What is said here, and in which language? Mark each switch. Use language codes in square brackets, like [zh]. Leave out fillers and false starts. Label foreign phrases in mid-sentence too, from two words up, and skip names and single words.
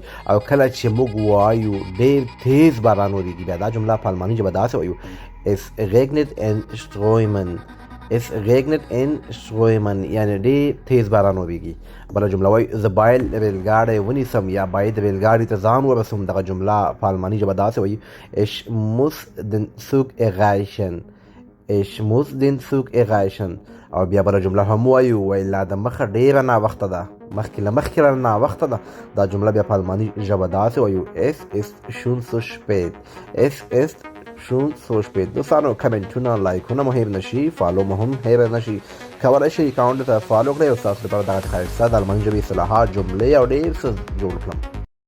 [ps] او کله چې موږ وایو ډېر تیز باران وریږي بیا دا جمله په الماني ژبه داسې وایو [de] Es regnet in Strömen Es regnet in Strömen [ps] یعنی ډېر تیز باران وریږي بله جمله وایي زه باید ریلګاډی ونیسم یا باید ریلګاډي ته ځان ورسوم دغه جمله په الماني ژبه داسې وایي [de] Ich muss den Zug erreichen Ich muss den Zug erreichen [ps] او بیا بله جمله هم وایو وایي لا د مخه ډېره ناوخته ده مخکې له مخکې را ناوخته ده دا جمله بیا په الماني ژبه داسې وایو [de] Es ist schon zu spät Es ist schon so spät [ps] دوستانو کمنټونه لایکونه مو هیر نشي فالو مو هم هیر نشي کولی شئ اکاونټ ته فالو کړئ او ستاسو لپاره دغه ښایسته د الماني ژبې اصطلاحات جملې او ډېر څه جوړ کړم